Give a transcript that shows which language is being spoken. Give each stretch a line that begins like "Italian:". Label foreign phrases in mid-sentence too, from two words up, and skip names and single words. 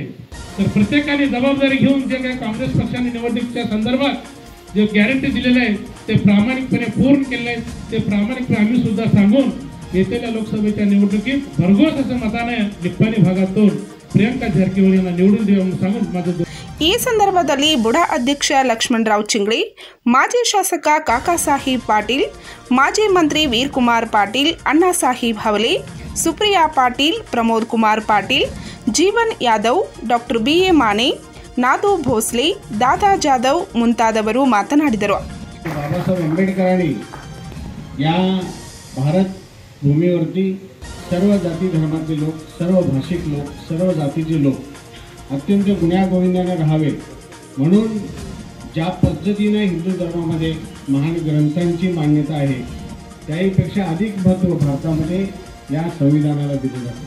Marathi: तर प्रत्येकाने जबाबदारी घेऊन जे काही काँग्रेस पक्षाने निवडणुकीच्या संदर्भात जे गॅरंटी दिलेलं आहे ते प्रामाणिकपणे पूर्ण केलेलं आहे. ते प्रामाणिकपणे आम्ही सुद्धा सांगून येत्या लोकसभेच्या निवडणुकीत भरघोस असं मताने निप्पाणी भागातून प्रियंका जारकिहोळी यांना निवडून देऊन सांगून माझं.
Kannada: ಈ ಸಂದರ್ಭದಲ್ಲಿ ಬುಡಾ ಅಧ್ಯಕ್ಷ ಲಕ್ಷ್ಮಣರಾವ್ ಚಿಂಗ್ಳಿ, ಮಾಜಿ ಶಾಸಕ ಕಾಕಾಸಾಹೇಬ್ ಪಾಟೀಲ್, ಮಾಜಿ ಮಂತ್ರಿ ವೀರಕುಮಾರ್ ಪಾಟೀಲ್, ಅಣ್ಣಾಸಾಹೇಬ್ ಹವಲೆ, ಸುಪ್ರಿಯಾ ಪಾಟೀಲ್, ಪ್ರಮೋದ್ ಕುಮಾರ್ ಪಾಟೀಲ್, ಜೀವನ್ ಯಾದವ್, ಡಾಕ್ಟರ್ BA ಮಾನೆ, ನಾದು ಭೋಸ್ಲೆ, ದಾದಾ ಜಾಧವ್ ಮುಂತಾದವರು ಮಾತನಾಡಿದರು.
Marathi: बाबासाहेब आंबेडकरांनी या भारत भूमीवरती सर्व जाती धर्माचे लोक, सर्व भाषिक लोक, सर्व जातीचे लोक अत्यंत गुण्यागोविंदाने राहावे म्हणून ज्या पद्धतीने हिंदू धर्मामध्ये महान ग्रंथांची मान्यता आहे त्याहीपेक्षा अधिक महत्त्व भारतामध्ये या संविधानाला दिले जाते.